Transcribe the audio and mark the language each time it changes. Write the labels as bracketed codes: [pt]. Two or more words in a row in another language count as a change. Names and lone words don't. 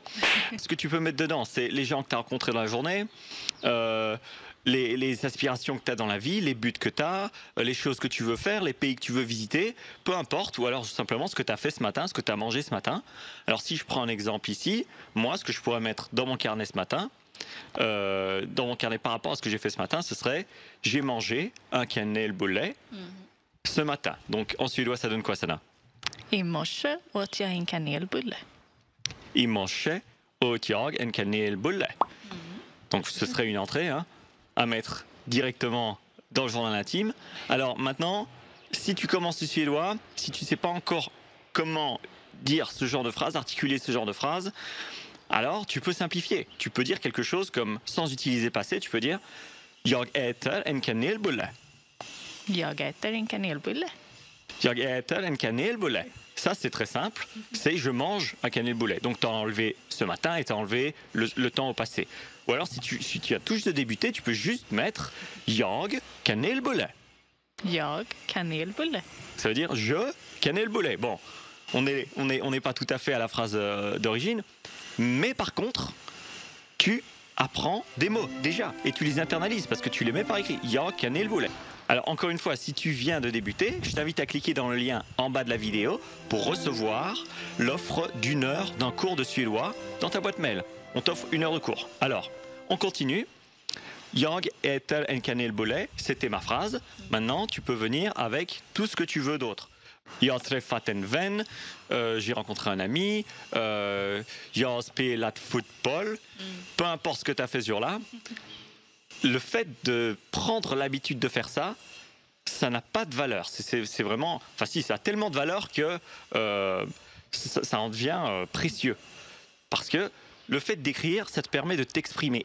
[fr] Ce que tu peux mettre dedans, c'est les gens que tu as rencontrés dans la journée, les aspirations que tu as dans la vie, les buts que tu as, les choses que tu veux faire, les pays que tu veux visiter, peu importe, ou alors simplement ce que tu as fait ce matin, ce que tu as mangé ce matin. Alors si je prends un exemple ici, moi ce que je pourrais mettre dans mon carnet ce matin, dans mon carnet par rapport à ce que j'ai fait ce matin, ce serait j'ai mangé un kanelbulle ce matin. Donc en suédois, ça donne quoi, Sana? [sv] I morse åt jag en kanelbulle. I morse åt jag en kanelbulle. [fr] Donc ce serait une entrée à mettre directement dans le journal intime. Alors maintenant, si tu commences le suédois, si tu ne sais pas encore comment dire ce genre de phrase, articuler ce genre de phrase, alors tu peux simplifier. Tu peux dire quelque chose comme, sans utiliser passé, tu peux dire [sv] Jag äter en kanelbulle. Jag äter en kanelbulle. Jag äter en kanelbulle. [fr] Ça, c'est très simple. C'est je mange un kanelbulle. Donc, tu as enlevé ce matin et tu as enlevé le temps au passé. Ou alors, si tu as tout juste débuté, tu peux juste mettre [sv] Jag kanelbulle. Jag kanelbulle. [fr] Ça veut dire je kanelbulle. Bon, on n'est pas tout à fait à la phrase d'origine. Mais par contre, tu apprends des mots déjà et tu les internalises parce que tu les mets par écrit. [sv] Jag kanelbulle. [fr] Alors encore une fois, si tu viens de débuter, je t'invite à cliquer dans le lien en bas de la vidéo pour recevoir l'offre d'1 heure d'un cours de suédois dans ta boîte mail. On t'offre 1 heure de cours. Alors, on continue. [sv] Jag äter en kanelbulle, [fr] c'était ma phrase. Maintenant, tu peux venir avec tout ce que tu veux d'autre. [sv] Jag har träffat en vän, [fr] j'ai rencontré un ami, [sv] jag har spelat fotboll, [fr] peu importe ce que tu as fait ce jour-là. Le fait de prendre l'habitude de faire ça, ça n'a pas de valeur. C'est vraiment, enfin si, ça a tellement de valeur que ça en devient précieux. Parce que le fait d'écrire, ça te permet de t'exprimer.